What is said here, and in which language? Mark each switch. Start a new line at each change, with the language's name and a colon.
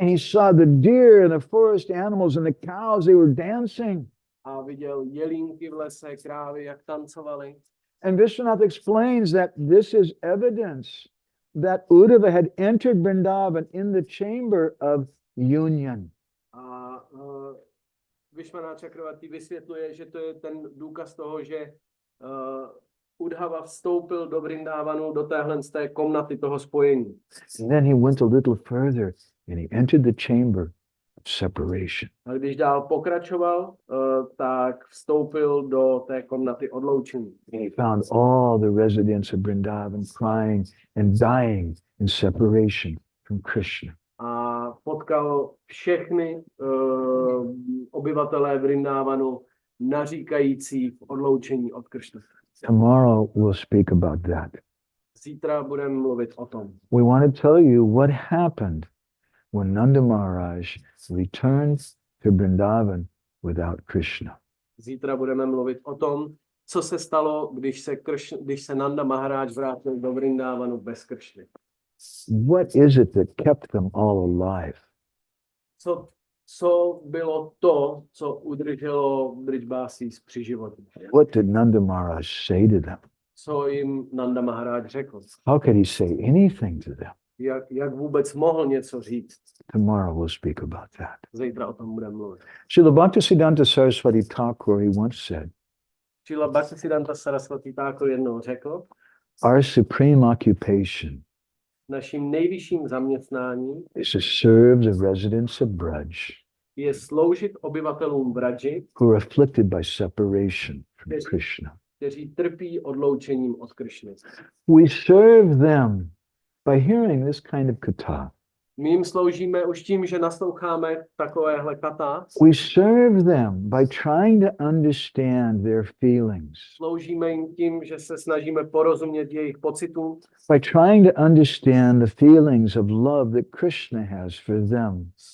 English: And he saw the deer and the forest animals and the cows, they were dancing.
Czech: A viděl jelínky v lese, krávy, jak tancovali.
English: And Vishwanath explains that this is evidence that Uddhava had entered Vrindavan in the chamber of union.
Czech: A Vishwanath Chakravarti vysvětluje, že to je ten důkaz toho, že 𝗍𝗶 vstoupil do Vrindavanu, do téhle z té komnaty toho spojení.
English: And then he went a little further and he entered the chamber of separation.
Czech: A když dál pokračoval, tak vstoupil do té komnaty odloučení.
English: And he found all the residents of Vrindavan crying and dying in separation from Krishna.
Czech: A potkal všechny obyvatelé Vrindavanu naříkající v odloučení od Krishna.
English: Tomorrow we'll speak about that.
Czech: Zítra budeme mluvit o tom.
English: We want to tell you what happened when Nanda Maharaj returned to Vrindavan without Krishna.
Czech: Zítra budeme mluvit o tom, co se stalo, když se Nanda Maharaj vrátil do Vrindavanu bez Krishny.
English: What is it that kept them all alive?
Czech: Co bylo to, co udrželo 𝗏𝗶𝘀𝘁 při životě?
English: What did Nanda Maharaj say to them?
Czech: Co jim Nanda Maharaj řekl?
English: How could he say anything to them?
Czech: Jak vůbec mohl něco říct?
English: Tomorrow we'll speak about that.
Czech: Zítra o tom budeme mluvit.
English: Srila Bhaktisiddhanta Saraswati Thakur, he once said,
Czech: Srila Bhaktisiddhanta Saraswati Thakur jednou řekl,
English: our supreme occupation
Czech: naším nejvyšším zaměstnáním
English: is to serve the residents of Braj
Czech: je sloužit obyvatelům Vraji,
English: who are afflicted by separation from Krishna.
Czech: kteří trpí odloučením od Krishny.
English: We serve them by hearing this kind of katha.
Czech: My jim sloužíme už tím, že nasloucháme takovéhle kata.
English: We serve them by trying to understand their feelings,
Czech: Sloužíme jim tím, že se snažíme porozumět jejich pocitům,
English: by trying to understand the feelings of love that Krishna has for them.